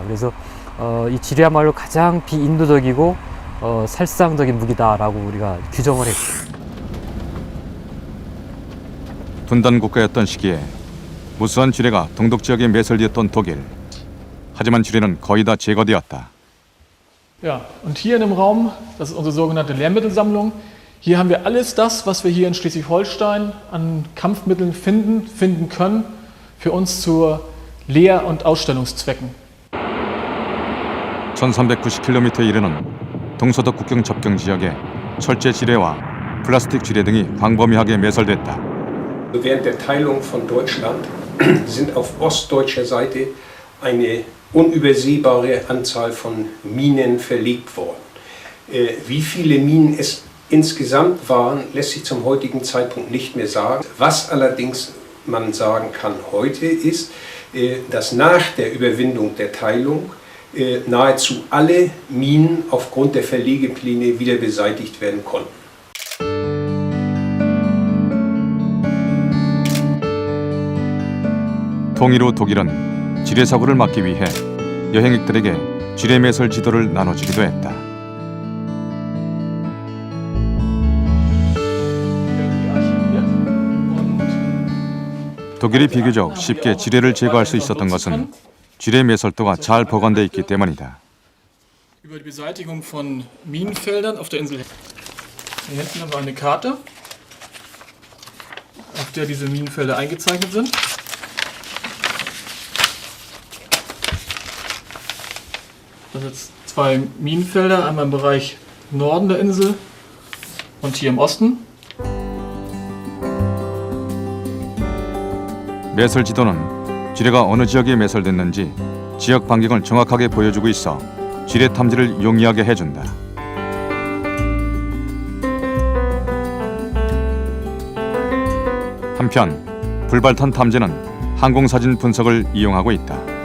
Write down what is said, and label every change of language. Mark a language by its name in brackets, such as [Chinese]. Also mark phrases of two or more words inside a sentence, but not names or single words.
[Korean] 그래서 이 지뢰야말로 가장 비인도적이고 살상적인 무기다라고 우리가 규정을 했고. 분단 국가였던 시기에 무수한 지뢰가 동독 지역에 매설되었던 독일. 하지만 지뢰는 거의 다 제거되었다. [German] Ja, und hier in dem Raum, das ist unsere sogenannte Lehrmittelsammlung. Hier haben wir alles das, was wir hier in Schleswig-Holstein an Kampfmitteln finden können, für uns zu Lehr- und Ausstellungszwecken. [Korean] 1390km에 이르는 동서독 국경 접경 지역에 철제 지뢰와 플라스틱 지뢰 등이 광범위하게 매설됐다. [German] Während der Teilung von Deutschland sind auf ostdeutscher Seite eine unübersehbare Anzahl von Minen verlegt worden. Wie viele Minen es insgesamt waren, lässt sich zum heutigen Zeitpunkt nicht mehr sagen. Was allerdings man sagen kann heute ist, dass nach der Überwindung der Teilung nahezu alle Minen aufgrund der Verlegepläne wieder beseitigt werden konnten. [Korean] 통일 후 독일은 지뢰 사고를 막기 위해 여행객들에게 지뢰 매설 지도를 나눠주기도 했다. 독일이 비교적 쉽게 지뢰를 제거할 수 있었던 것은 지뢰 매설도가 잘 보관돼 있기 때문이다. [German] Über die Beseitigung von Minenfeldern auf der Insel. Hier hinten haben wir eine Karte, auf der diese Minenfelder eingezeichnet sind. Das sind jetzt 2 Minenfelder, einmal im Bereich Norden der Insel und hier im Osten. [Korean] 매설 지도는 지뢰가 어느 지역에 매설됐는지 지역 반경을 정확하게 보여주고 있어 지뢰 탐지를 용이하게 해준다. 한편 불발탄 탐지는 항공사진 분석을 이용하고 있다.